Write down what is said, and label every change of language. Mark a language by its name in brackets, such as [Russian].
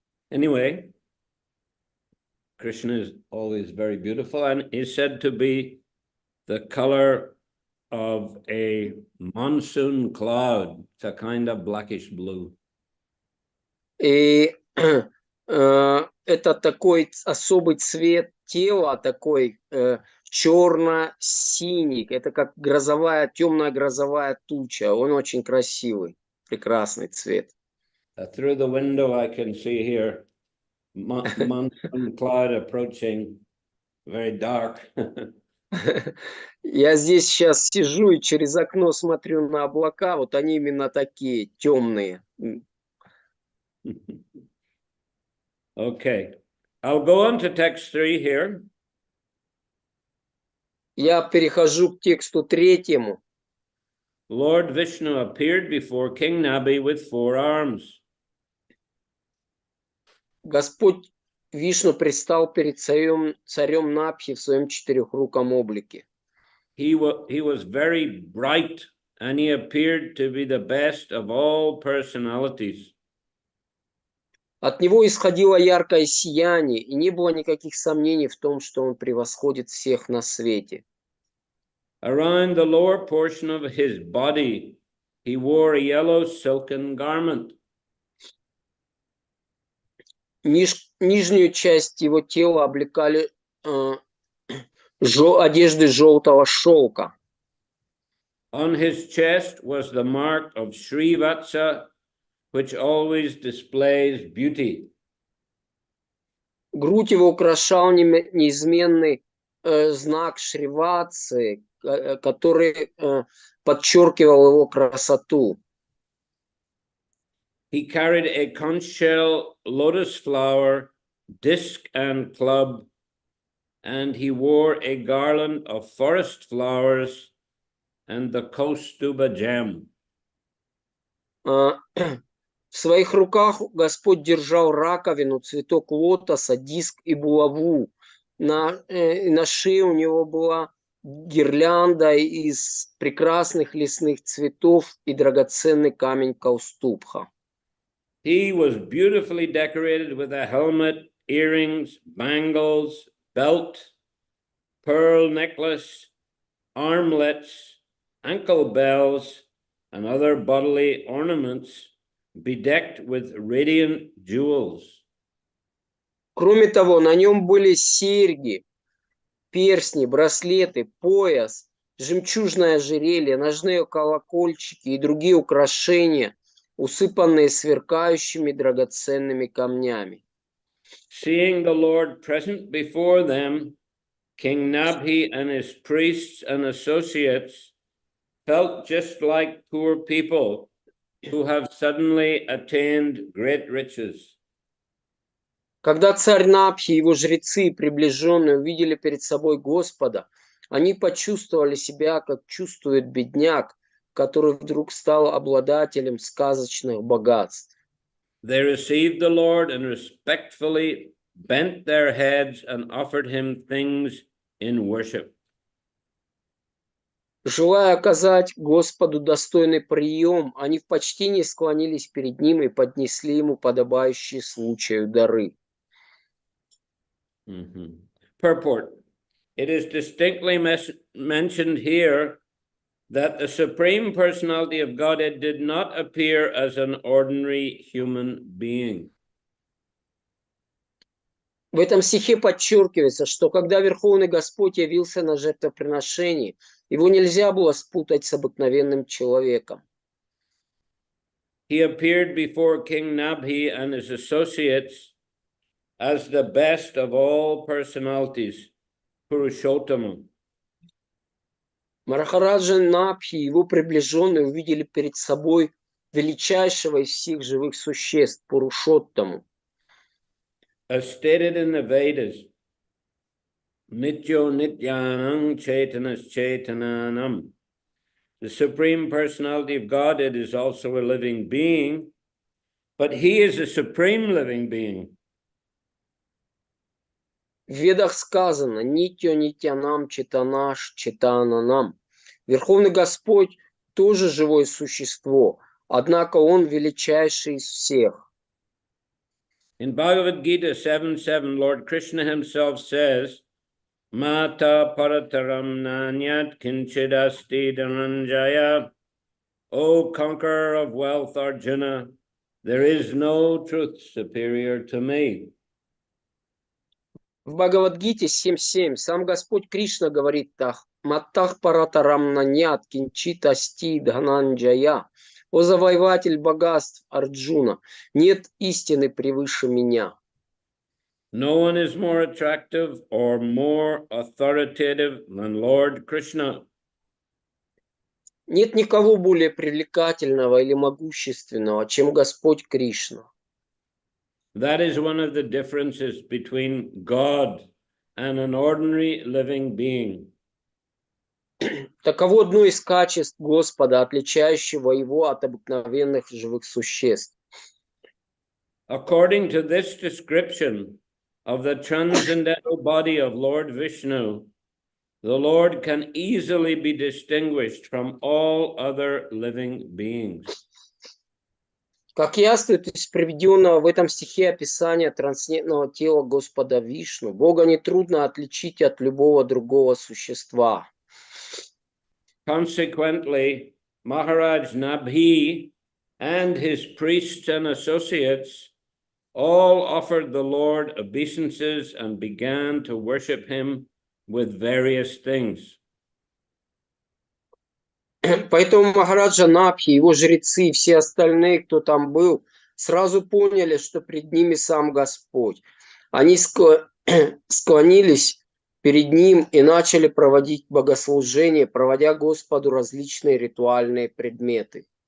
[English] Anyway, Krishna is always very beautiful and is said to be the color of a monsoon cloud. It's a kind of blackish blue. [Russian] И это такой особый цвет тела, такой черно-синий. Это как грозовая, темная грозовая туча. Он очень красивый, прекрасный цвет. [English] Through the window I can see here monsoon cloud approaching, very dark. [Russian] Я здесь сейчас сижу и через окно смотрю на облака, вот они именно такие, темные. [English] Okay, I'll go on to text 3 here. [Russian] Я перехожу к тексту 3. [English] Lord Vishnu appeared before King Nabi with 4 arms. [Russian] Господь Вишну предстал перед царем Набхи в своем четырехруком облике. [English] He was very bright and he appeared to be the best of all personalities. [Russian] От него исходило яркое сияние, и не было никаких сомнений в том, что он превосходит всех на свете. [English] Around the lower portion of his body, he wore a yellow silken garment. [Russian] Нижнюю часть его тела облекали одежды желтого шелка. [English] On his chest was the mark of Srivatsa, which always displays beauty. [Russian] Грудь его украшал неизменный знак Шриватсы, который подчеркивал его красоту. [English] He carried a conch shell, lotus flower, disc, and club, and he wore a garland of forest flowers and the Kaustuba gem. [Russian] В своих руках Господь держал раковину, цветок лотоса, диск и булаву. На шее у него была гирлянда из прекрасных лесных цветов и драгоценный камень Каустубха. [English] He was beautifully decorated with a helmet, earrings, bangles, belt, pearl necklace, armlets, ankle bells, and other bodily ornaments, bedecked with radiant jewels. [Russian] Кроме того, на нем были серьги, перстни, браслеты, пояс, жемчужное ожерелье, ножные колокольчики и другие украшения, усыпанные сверкающими драгоценными камнями. [English] Seeing the Lord present before them, King Nabhi and his priests and associates felt just like poor people who have suddenly attained great riches. [Russian] Когда царь Набхи и его жрецы и приближенные увидели перед собой Господа, они почувствовали себя, как чувствует бедняк, который вдруг стал обладателем сказочных богатств. [English] They received the Lord and respectfully bent their heads and offered him things in worship. [Russian] Желая оказать Господу достойный прием, они в почтении склонились перед ним и поднесли ему подобающие случаю дары. [English] Purport. It is distinctly mentioned here that the Supreme Personality of Godhead did not appear as an ordinary human being. [Russian] В этом стихе подчеркивается, что когда Верховный Господь явился на жертвоприношении, его нельзя было спутать с обыкновенным человеком. [English] He appeared before King Nabhi and his associates as the best of all personalities, Purushottama. [Russian] Махараджа Набхи и его приближенные увидели перед собой величайшего из всех живых существ, Пурушоттаму. [English] As stated in the Vedas, [Sanskrit] Nityo Nityanam Chaitanas Chaitananam. [English] The Supreme Personality of Godhead is also a living being, but he is a supreme living being. [Russian] В Ведах сказано [Sanskrit] «Нитьо нитянам читанаш читананам». [Russian] Верховный Господь тоже живое существо, однако Он величайший из всех. [English] In Bhagavad Gita 7:7, Lord Krishna himself says, [Sanskrit] Mata parataram nanyat kinchidasti dhananjaya. [English] O conqueror of wealth, Arjuna, there is no truth superior to me. [Russian] В Бхагавадгите 7.7 сам Господь Кришна говорит так: [Sanskrit] «Маттах паратарам нанят кинчит асти дхананджая». [Russian] «О завоеватель богатств, Арджуна, нет истины превыше меня». [English] No one is more attractive or more authoritative than Lord Krishna. [Russian] Нет никого более привлекательного или могущественного, чем Господь Кришна. [English] That is one of the differences between God and an ordinary living being. [Russian] Таково одно из качеств Господа, отличающего его от обыкновенных живых существ. [English] According to this description of the transcendental body of Lord Vishnu, the Lord can easily be distinguished from all other living beings. [Russian] Как яствует из приведенного в этом стихе описания трансцендентного тела Господа Вишну, Бога нетрудно отличить от любого другого существа. [English] Consequently, Maharaj Nabhi and his priests and associates all offered the Lord obeisances and began to worship him with various things. [Russian] Поэтому Махараджа Набхи, его жрецы и все остальные, кто там был, сразу поняли, что пред ними сам Господь. Они склонились перед ним и начали проводить богослужение, проводя Господу различные ритуальные предметы.